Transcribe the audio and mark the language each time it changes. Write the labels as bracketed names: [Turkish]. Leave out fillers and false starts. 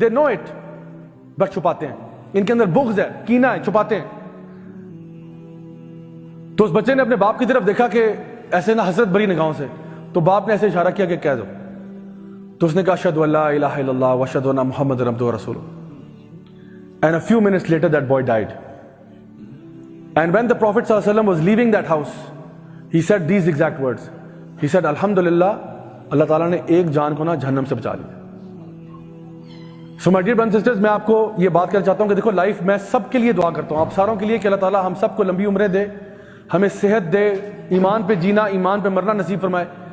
[English] they know it, [Urdu] بس چھپاتے ہیں. ان کے اندر بغض ہے, کینہ ہے, چھپاتے ہیں. تو اس بچے نے اپنے باپ کی طرف دیکھا کہ ایسے نہ حسرت بھری نگاہوں سے. تو باپ نے ایسے اشارہ کیا کہ کہہ دو. تو اس نے کہا [Arabic] اشہدو ان لا الہ الا اللہ واشہدو ان محمد عبدہ ورسولہ. [English] And a few minutes later that boy died. And when the Prophet sallallahu alaihi wasallam was leaving that house, he said these exact words. He said alhamdulillah, [Urdu] اللہ تعالیٰ نے ایک جان کو نا جہنم سے بچا لیا. [English] So my dear brothers and sisters, [Urdu] میں آپ کو یہ بات کرنا چاہتا ہوں کہ دیکھو, لائف میں سب کے لیے دعا کرتا ہوں, آپ ساروں کے لیے, کہ اللہ تعالیٰ ہم سب کو لمبی عمریں دے, ہمیں صحت دے, ایمان پہ جینا, ایمان پہ مرنا نصیب فرمائے.